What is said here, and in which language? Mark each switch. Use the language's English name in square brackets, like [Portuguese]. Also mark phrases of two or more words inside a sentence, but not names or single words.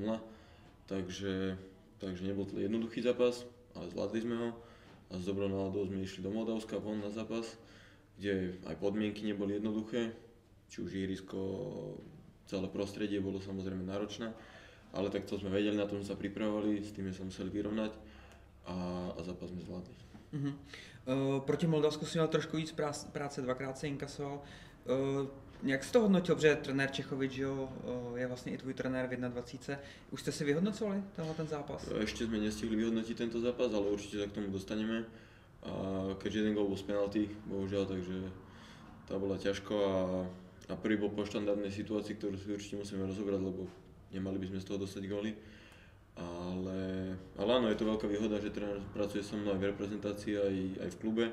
[Slovak] Takže nebol to jednoduchý zápas, ale zvládli sme ho a s dobrou náladou sme išli do Moldavska von na zápas, kde aj podmienky neboli jednoduché, či už ihrisko, celé prostredie bolo samozrejme náročné, ale tak to sme vedeli, na tom sa pripravovali, s tým sme sa museli vyrovnať a zápas sme zvládli. [Czech] Proti Moldavsku si měl trošku víc práce, 2krát se inkasoval. Jak jsi to hodnotil, protože trenér Čechovič je vlastně i tvůj trenér v 21. Už jste si vyhodnocovali ten zápas? [Slovak] Ešte sme nestihli vyhodnotiť tento zápas, ale určite sa k tomu dostaneme. A keďže jeden gól bol z penalty, bohužiaľ, takže tá bola ťažko a prvý bol po štandardnej situácii, ktorú si určite musíme rozobrať, lebo nemali by sme z toho dostať góly. Ale áno, je to veľká výhoda, že tréner pracuje so mnou aj v reprezentácii, aj v klube.